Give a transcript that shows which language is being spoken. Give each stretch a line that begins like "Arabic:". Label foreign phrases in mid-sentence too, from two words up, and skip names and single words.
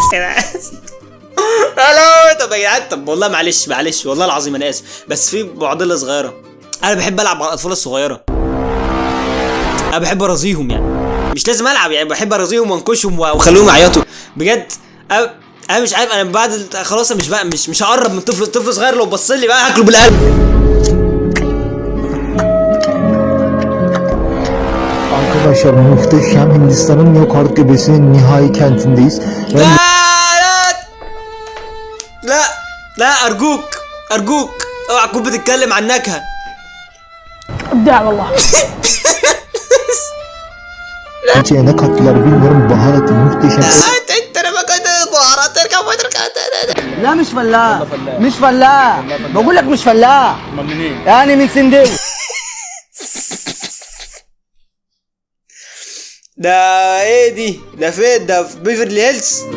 Arabic: الو طب يا جدعان، طب والله معلش والله العظيم انا اسف، بس في معضله صغيره. انا بحب العب مع الاطفال الصغيره، انا بحب ارازيهم يعني، مش لازم العب يعني، بحب ارازيهم وانكشهم واخليهم يعيطوا بجد. انا مش عارف، انا بعد خلاص مش هقرب من طفل صغير، لو بص لي بقى هاكله بالقلب.
Turkish: Arkadaşlar muhteşem Hindistan'ın yok bölgesinin Nihai kentindeyiz.
Arabic: لا ارجوك اوعى تكون بتتكلم عن نكهه. ابداع والله.
Turkish: Ne kattılar bilmiyorum, baharatı muhteşem.
Arabic: لا مش فلاح، مش فلاح، بقول لك مش فلاح. يعني من سندوي. ده ايه دي؟ ده فين؟ ده في بيفرلي هيلز؟